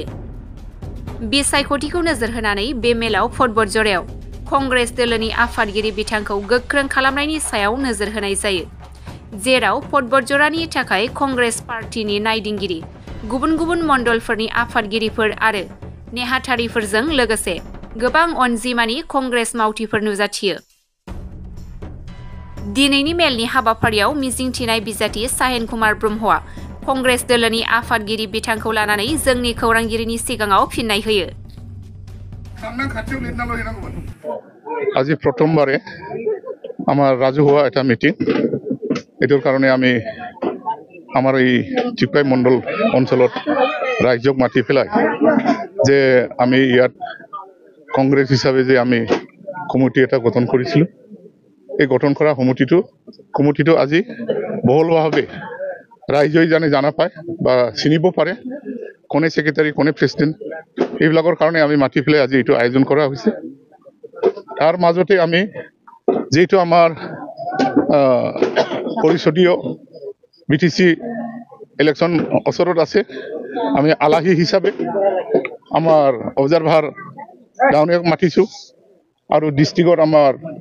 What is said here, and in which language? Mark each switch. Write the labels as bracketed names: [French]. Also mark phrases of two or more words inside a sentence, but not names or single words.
[Bodo] बिसायख'थिखौ नोजोर होनानै बे मेलाव पटबरजरायाव कंग्रेस दोलोनि आफादगिरि बिथांखौ गोख्रों खालामनायनि सायाव नोजोर होनाय जायो, जेराव पटबरजरानि थाखाय कंग्रेस पार्टिनि नायदिंगिरि, गुबुन गुबुन मण्डलफोरनि आफादगिरिफोर आरो नेहाथारिफोरजों लोगोसे गोबां अनजिमानि कंग्रेस मावथिफोर नुजाथियो। दिनैनि मेलनि हाबाफारियाव मिजिंथिनाय बिजाथि साहेन कुमार ब्रह्मआ कंग्रेस दोलोनि आफादगिरि बिथांखौ लानानै जोंनि खौरांगिरिनि सिगाङाव फिननाय होयो। [Assamese] আজি প্রথমবারে আমার রাজহুয়া একটা মিটিং, এটার কারণে আমি আমার এই টিপকাই মণ্ডল অঞ্চলত রাইজক মাতি পেলাই যে আমি ইয়াত কংগ্রেস হিসাবে যে আমি কমিটি এটা গঠন করেছিল, এই গঠন করা কমিটিটো আজি বহুলভাবে রাইজই জানা পায় বা চিনিব পাৰে কোনে সেক্রেটারি কোনে প্রেসিডেন্ট এইবিলাকৰ কাৰণে আমি মাতি পেলাই আজি এইটো আয়োজন কৰা হৈছে। তাৰ মাজতে আমি যেহেতু আমাৰ পৰিষদীয় বিটিসি ইলেকশন ওচৰত আছে, আমি আলাহী হিচাপে আমাৰ অবজারভার ডাউনিয়াক মাতিছো আৰু ডিস্ট্রিক্টৰ আমাৰ